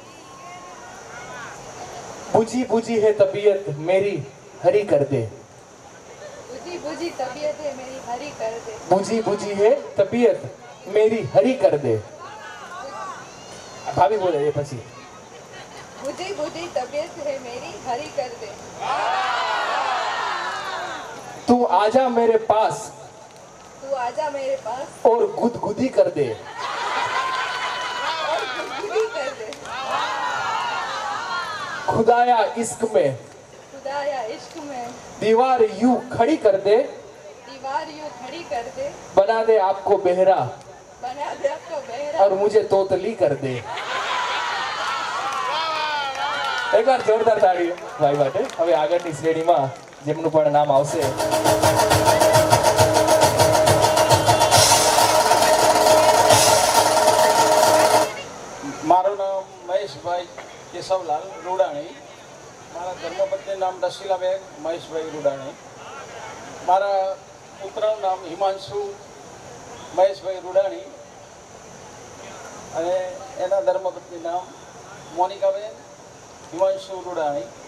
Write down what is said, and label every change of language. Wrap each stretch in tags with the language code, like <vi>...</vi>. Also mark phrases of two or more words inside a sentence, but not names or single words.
<hi>बुझी बुझी है तबीयत मेरी हरी कर दे. बुझी बुझी तबीयत है मेरी हरी कर दे. बुझी बुझी है तबीयत मेरी हरी कर दे. भाभी बोले ये પછી. बुझी बुझी तबीयत है मेरी हरी कर दे. तू आजा मेरे पास तू आजा मेरे पास और गुदगुदी कर दे। और गुदगुदी कर दे। खुदाया इश्क में खुदाया इश्क में दीवार यूं खड़ी कर दे, दीवार यूं खड़ी कर दे, बना दे आपको बेहरा बना दे आपको बहरा और मुझे तोतली कर दे।</hi> <gu>એક વાર જોરદાર તાળી ભાઈ માટે. હવે આગળની શ્રેણીમાં જેમનું પણ નામ આવશે મારું નામ મહેશભાઈ કેશવલાલ રૂડાણી, મારા ધર્મપત્ની નામ રસીલાબેન મહેશભાઈ રૂડાણી, મારા પુત્રનું નામ હિમાંશુ મહેશભાઈ રૂડાણી અને એના ધર્મપત્ની નામ મોનિકાબેન હિમાંશુ રૂડાણી.</gu>